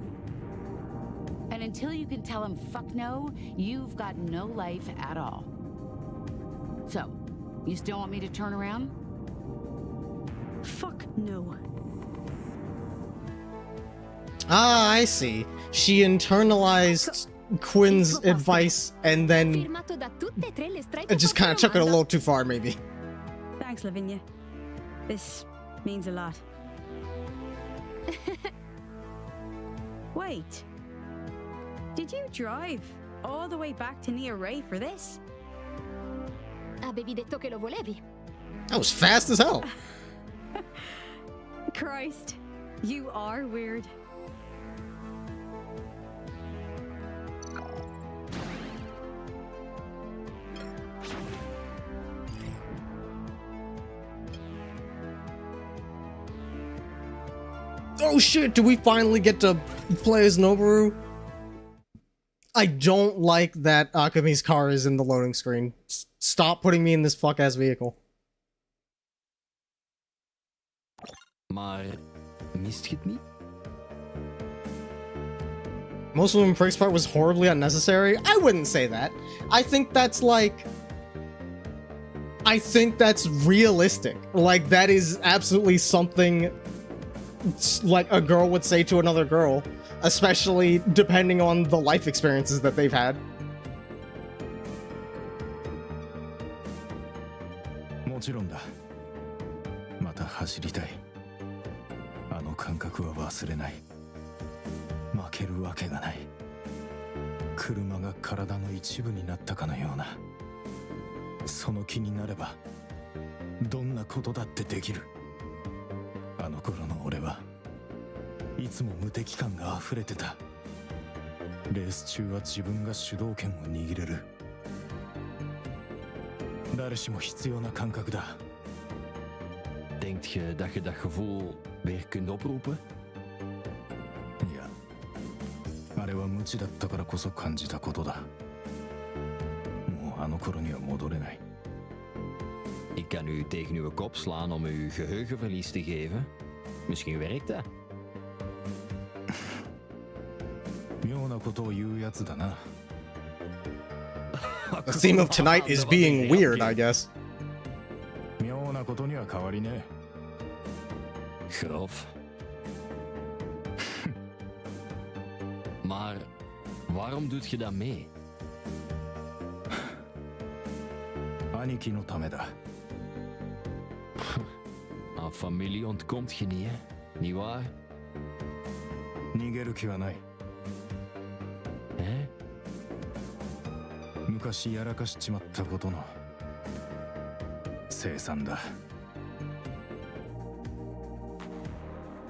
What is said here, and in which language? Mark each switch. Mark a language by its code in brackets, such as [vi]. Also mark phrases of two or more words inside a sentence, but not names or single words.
[en] And until you can tell them fuck no, you've got no life at all. So, you still want me to turn around? Fuck no. Ah, I see. She internalized Quinn's advice and then [it] Firmato da tutte e tre le stripe [en] it just kind of took it a little too far, maybe. Thanks, Lavinia. This means a lot. Wait. Did you drive all the way back to Nia Ray for this? [it] Avevi detto che lo volevi. [en] That was fast as hell. Christ, you are weird. Oh shit, do we finally get to play as Noboru? I don't like that Akami's car is in the loading screen. Stop putting me in this fuck-ass vehicle. [nl] Maar mist je het niet? [en] Most of the Pricks part was horribly unnecessary. I wouldn't say that. I think that's like... I think that's realistic. Like, that is absolutely something like a girl would say to another girl, especially depending on the life experiences that they've had. [ja] もちろんだ。また走りたい。あの感覚は忘れない。負けるわけがない。車が体の一部になったかのような。その気になれば、どんなことだってできる。あの頃の俺はいつも無敵感が溢れてた。レース中は自分が主導権を握れる。誰しも必要な感覚だ。 [nl] Denkt je dat je dat gevoel weer kunt oproepen? [ja] いや、あれは無知だったからこそ感じたことだ。もうあの頃には戻れない。 [nl] Ik kan u tegen uw kop slaan om u geheugenverlies te geven. Misschien werkt dat. [ja] 妙なことを言うやつだな。 [en] The theme of tonight is being weird, I guess. [ja] 妙なことには変わりねえ。 [nl] Grof. Maar waarom doet je dat mee? [ja] 兄貴のためだ。 [nl] Aan familie ontkomt je niet, hè? Niet waar? [ja] 逃げる気はない。 Hè? 昔やらかしちまったことの清算だ。